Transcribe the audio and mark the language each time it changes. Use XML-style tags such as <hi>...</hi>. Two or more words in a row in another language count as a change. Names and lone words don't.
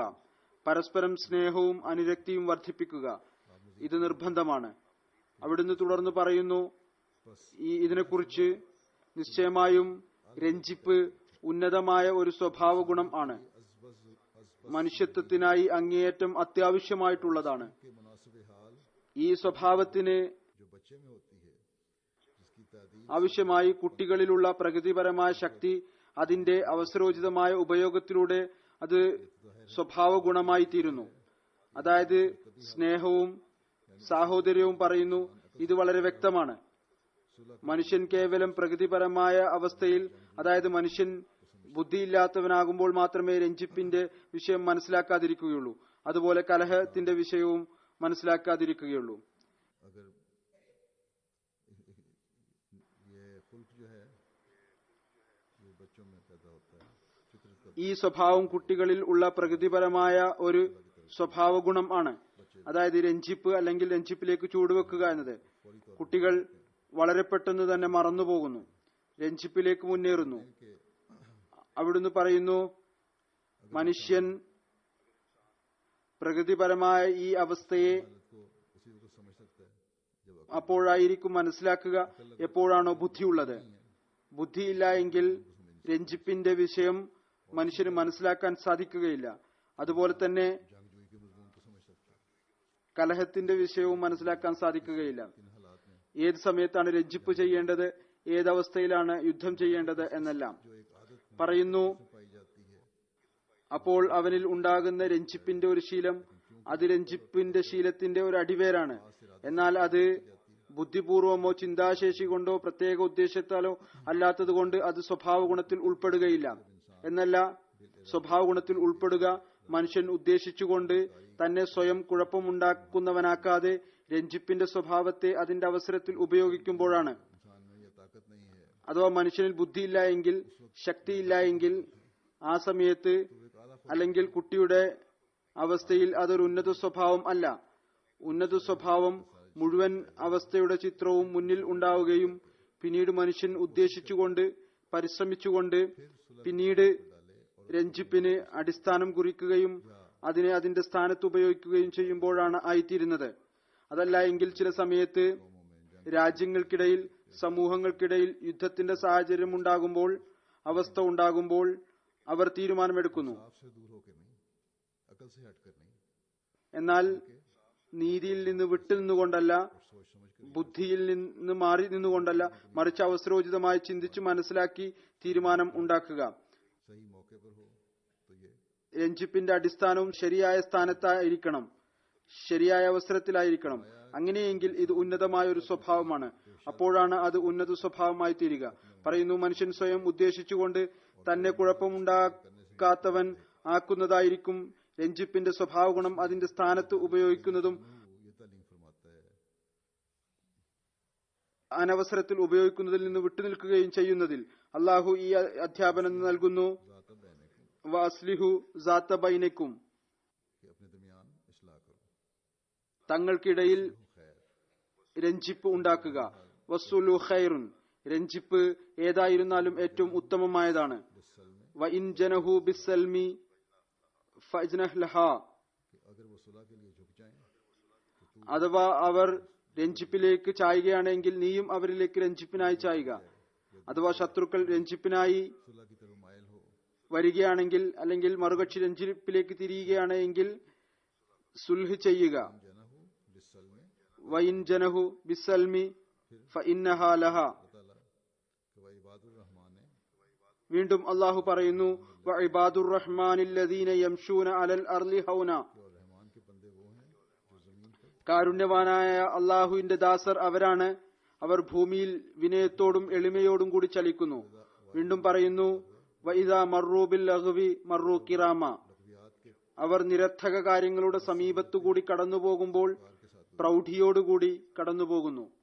<ml>പരസ്പരം സ്നേഹവും അനുരക്തിയും വർദ്ധിപ്പിക്കുക. ഇത് നിർബന്ധമാണ്. അവിടുന്ന് തുടർന്ന് പറയുന്നു, ഇതിനെക്കുറിച്ച് നിശ്ചയമായും രഞ്ജിപ്പ് ഉന്നതമായ ഒരു സ്വഭാവ ഗുണം ആണ്. മനുഷ്യത്വത്തിനായി അങ്ങേയറ്റം അത്യാവശ്യമായിട്ടുള്ളതാണ്.</ml> <ur>کے مناسب حال</ur> <ml>ഈ സ്വഭാവത്തിന്</ml> <ur>جو بچے میں ہوتی ہے، جس کی تادیب</ur> <ml>ആവശ്യമായി കുട്ടികളിലുള്ള പ്രകൃതിപരമായ ശക്തി അതിന്റെ അവസരോചിതമായ ഉപയോഗത്തിലൂടെ അത് സ്വഭാവ ഗുണമായി തീരുന്നു. അതായത് സ്നേഹവും സാഹോദര്യവും പറയുന്നു. ഇത് വളരെ വ്യക്തമാണ്. മനുഷ്യൻ കേവലം പ്രകൃതിപരമായ അവസ്ഥയിൽ, അതായത് മനുഷ്യൻ ബുദ്ധിയില്ലാത്തവനാകുമ്പോൾ മാത്രമേ രഞ്ജിപ്പിന്റെ വിഷയം മനസ്സിലാക്കാതിരിക്കുകയുള്ളൂ. അതുപോലെ കലഹത്തിന്റെ വിഷയവും മനസ്സിലാക്കാതിരിക്കുകയുള്ളൂ.</ml> <ur>اگر یہ خلق جو ہے یہ بچوں میں پیدا ہوتا ہے، فطرت کا</ur> <ml>ഈ സ്വഭാവം കുട്ടികളിൽ ഉള്ള പ്രകൃതിപരമായ ഒരു സ്വഭാവ ഗുണം ആണ്. അതായത് രഞ്ജിപ്പ് അല്ലെങ്കിൽ രഞ്ജിപ്പിലേക്ക് ചൂടുവെക്കുക എന്നത്. കുട്ടികൾ വളരെ പെട്ടെന്ന് തന്നെ മറന്നുപോകുന്നു, രഞ്ജിപ്പിലേക്ക് മുന്നേറുന്നു. അവിടുന്ന് പറയുന്നു, മനുഷ്യൻ പ്രകൃതിപരമായ ഈ അവസ്ഥയെ</ml> <ur>کو اسی وقت سمجھ سکتا ہے جب</ur> <ml>അപ്പോഴായിരിക്കും മനസ്സിലാക്കുക എപ്പോഴാണോ ബുദ്ധിയുള്ളത്. ബുദ്ധിയില്ല എങ്കിൽ രഞ്ജിപ്പിന്റെ വിഷയം മനുഷ്യന് മനസ്സിലാക്കാൻ സാധിക്കുകയില്ല. അതുപോലെ തന്നെ</ml> <ur>جنگجوئی کے مضمون کو سمجھ سکتا ہے.</ur> <ml>കലഹത്തിന്റെ വിഷയവും മനസ്സിലാക്കാൻ സാധിക്കുകയില്ല.</ml> <ur>ان حالات میں</ur> <ml>ഏത് സമയത്താണ് രഞ്ജിപ്പ് ചെയ്യേണ്ടത്, ഏതവസ്ഥയിലാണ് യുദ്ധം ചെയ്യേണ്ടത് എന്നെല്ലാം</ml> <ur>جو ایک عادت</ur> <ml>പറയുന്നു.</ml> <ur>پائی جاتی ہے,</ur> <ml>അപ്പോൾ അവനിൽ ഉണ്ടാകുന്ന രഞ്ജിപ്പിന്റെ ഒരു ശീലം അത് രഞ്ജിപ്പിന്റെ ശീലത്തിന്റെ ഒരു അടിവേരാണ്. എന്നാൽ അത് ബുദ്ധിപൂർവമോ ചിന്താശേഷി കൊണ്ടോ പ്രത്യേക ഉദ്ദേശത്താലോ അല്ലാത്തതുകൊണ്ട് അത് സ്വഭാവ ഗുണത്തിൽ ഉൾപ്പെടുകയില്ല. എന്നല്ല, സ്വഭാവ ഗുണത്തിൽ ഉൾപ്പെടുക മനുഷ്യൻ ഉദ്ദേശിച്ചുകൊണ്ട് തന്നെ സ്വയം കുഴപ്പമുണ്ടാക്കുന്നവനാക്കാതെ രഞ്ജിപ്പിന്റെ സ്വഭാവത്തെ അതിന്റെ അവസരത്തിൽ ഉപയോഗിക്കുമ്പോഴാണ്.</ml> <ur>انسان میں یہ طاقت نہیں ہے</ur> <ml>അഥവാ മനുഷ്യനിൽ ബുദ്ധിയില്ല എങ്കിൽ, ശക്തിയില്ല എങ്കിൽ, ആ സമയത്ത് അല്ലെങ്കിൽ കുട്ടിയുടെ അവസ്ഥയിൽ അതൊരു ഉന്നത സ്വഭാവം അല്ല. ഉന്നത സ്വഭാവം മുഴുവൻ അവസ്ഥയുടെ ചിത്രവും മുന്നിൽ ഉണ്ടാവുകയും പിന്നീട് മനുഷ്യൻ ഉദ്ദേശിച്ചുകൊണ്ട് പരിശ്രമിച്ചുകൊണ്ട് പിന്നീട് രഞ്ജിപ്പിന് അടിസ്ഥാനം കുറിക്കുകയും അതിനെ അതിന്റെ സ്ഥാനത്ത് ഉപയോഗിക്കുകയും ചെയ്യുമ്പോഴാണ് ആയിത്തീരുന്നത്. അതല്ല എങ്കിൽ ചില സമയത്ത് രാജ്യങ്ങൾക്കിടയിൽ, സമൂഹങ്ങൾക്കിടയിൽ യുദ്ധത്തിന്റെ സാഹചര്യം ഉണ്ടാകുമ്പോൾ, അവസ്ഥ ഉണ്ടാകുമ്പോൾ അവർ തീരുമാനമെടുക്കുന്നു.</ml> <ur>آپ سے دور ہو کر نہیں، عقل سے ہٹ کر نہیں,</ur> <ml>എന്നാൽ നീതിയിൽ നിന്ന് വിട്ടുനിന്നുകൊണ്ടല്ല,</ml> <ur>سوچ سمجھ کر</ur> <ml>ബുദ്ധിയിൽ നിന്ന് മാറി നിന്നുകൊണ്ടല്ല, മറിച്ച് അവസരോചിതമായി ചിന്തിച്ചു മനസ്സിലാക്കി തീരുമാനം ഉണ്ടാക്കുക.</ml> <ur>صحیح موقع پر ہو تو یہ</ur> <ml>രഞ്ജിപ്പിന്റെ അടിസ്ഥാനവും ശരിയായ സ്ഥാനത്തായിരിക്കണം, ശരിയായ അവസരത്തിലായിരിക്കണം. അങ്ങനെയെങ്കിൽ ഇത് ഉന്നതമായ ഒരു സ്വഭാവമാണ്. അപ്പോഴാണ് അത് ഉന്നത സ്വഭാവമായി തീരുക. പറയുന്നു, മനുഷ്യൻ സ്വയം ഉദ്ദേശിച്ചുകൊണ്ട് തന്നെ കുഴപ്പമുണ്ടാക്കാത്തവൻ ആക്കുന്നതായിരിക്കും രഞ്ജിപ്പിന്റെ സ്വഭാവ ഗുണം അതിന്റെ സ്ഥാനത്ത് ഉപയോഗിക്കുന്നതും</ml> <ur>یہ تعلیم فرماتا ہے.</ur> <ml>അനവസരത്തിൽ ഉപയോഗിക്കുന്നതിൽ നിന്ന് വിട്ടുനിൽക്കുകയും ചെയ്യുന്നതിൽ അള്ളാഹു ഈ അധ്യാപനം നൽകുന്നു.</ml> <ar>ذات بينكم, وأصلحوا ذات بينكم,</ar> <ur>کہ اپنے درمیان اصلاح کرو,</ur> <ml>തങ്ങൾക്കിടയിൽ</ml> <ur>खैर</ur> <ml>രഞ്ജിപ്പ് ഉണ്ടാക്കുക.</ml> <ar>والصلح خير,</ar> <ml>രഞ്ജിപ്പ് ഏതായിരുന്നാലും ഏറ്റവും ഉത്തമമായതാണ്.</ml> <ar>بالسلم وإن جنحوا للسلم فاجنح لها,</ar> <ur>کہ اگر وہ صلح کے لیے جھک جائیں</ur> <ml>അഥവാ അവർ രഞ്ജിപ്പിലേക്ക് ചായുകയാണെങ്കിൽ നീയും അവരിലേക്ക് രഞ്ജിപ്പിനായി ചായുക. അഥവാ ശത്രുക്കൾ രഞ്ജിപ്പിനായി</ml> <ur>صلح کی طرف مائل ہو,</ur> <ml>വരികയാണെങ്കിൽ അല്ലെങ്കിൽ മറുകക്ഷി രഞ്ജിപ്പിലേക്ക് തിരിയുകയാണെങ്കിൽ സുൽഹ് ചെയ്യുക.</ml> <ar>جنحوا للسلم وإن جنحوا للسلم فاجنح لها.</ar> <ur>اللہ تعالیٰ کہ وہ</ur> <ar>عباد الرحمن</ar> <ur>है,</ur> <ml>വീണ്ടും അള്ളാഹു പറയുന്നു,</ml> <ar>وعباد الرحمن الذين يمشون على الأرض هونا,</ar> <ur>اور رحمان کے بندے وہ ہیں جو زمین پر</ur> <ml>കാരുണ്യവാനായ അള്ളാഹുവിന്റെ ദാസർ അവരാണ്, അവർ ഭൂമിയിൽ വിനയത്തോടും എളിമയോടും കൂടി ചലിക്കുന്നു. വീണ്ടും പറയുന്നു</ml> <ar>وإذا مروا باللغو مروا كراما.</ar> <ml>അവർ നിരർത്ഥക കാര്യങ്ങളുടെ സമീപത്തുകൂടി കടന്നുപോകുമ്പോൾ പ്രൗഢിയോടുകൂടി കടന്നുപോകുന്നു.</ml>